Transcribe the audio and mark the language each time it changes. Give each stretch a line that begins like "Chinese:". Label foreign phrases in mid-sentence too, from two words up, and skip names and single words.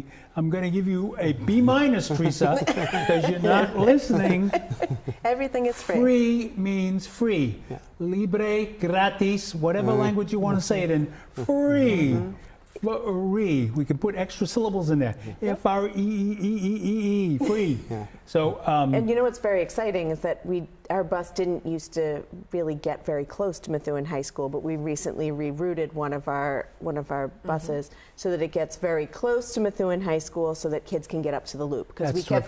English: I'm going to give you a B-, Teresa, because you're not listening. Everything is free. Free means free.
Spanish: Libre, gratis,
English: whatever language you want to say it in. Free. Free. We can put extra syllables in there. F-R-E-E-E-E-E. Free. So, And you know what's very exciting is that our bus didn't used to really get very close to Methuen High School, but we recently rerouted one of our buses so that it gets very close to Methuen High School so that kids can get up to the loop. Because we That's kept